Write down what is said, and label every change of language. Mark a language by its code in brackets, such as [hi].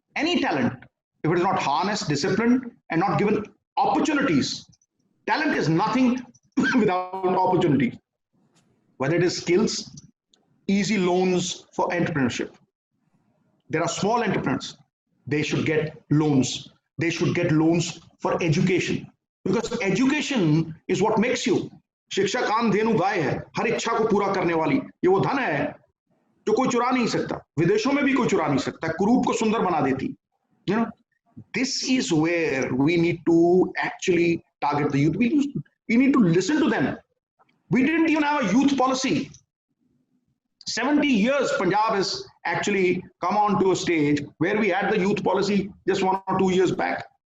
[en] Any talent, if it is not harnessed, disciplined, and not given opportunities, talent is nothing without opportunity. Whether it is skills, easy loans for entrepreneurship. There are small entrepreneurs. They should get loans. They should get loans for education. Because education is what makes you. [hi] शिक्षा काम धेनु गाय है, हर इच्छा को पूरा करने वाली. ये वो धन है जो कोई चुरा नहीं सकता. विदेशों में भी कोई चुरा नहीं सकता. कुरूप को सुंदर बना देती. [en] You know, this is where we need to actually target the youth. We need to listen to them. We didn't even have a youth policy. 70 years Punjab has actually come on to a stage where we had the youth policy just 1 or 2 years back.